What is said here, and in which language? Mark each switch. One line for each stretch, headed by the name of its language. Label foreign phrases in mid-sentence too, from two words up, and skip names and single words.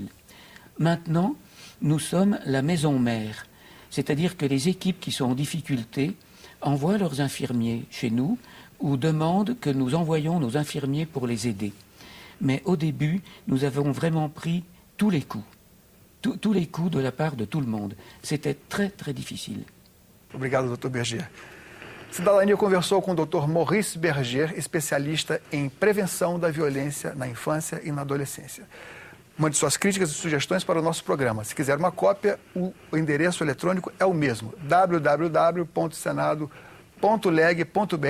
French: Maintenant, nous sommes la maison mère, c'est-à-dire que les équipes qui sont en difficulté envoient leurs infirmiers chez nous ou demandent que nous envoyions nos infirmiers pour les aider. Mais au début, nous avons vraiment pris tous les coups. Tous les coups de la part de tout le monde. C'était très difficile.
Portuguese: Obrigado, Dr. Berger. Cidadania conversou com o Dr. Maurice Berger, especialista em prevenção da violência na infância e na adolescência. Mande suas críticas e sugestões para o nosso programa. Se quiser uma cópia, o endereço eletrônico é o mesmo, www.senado.leg.br/TV.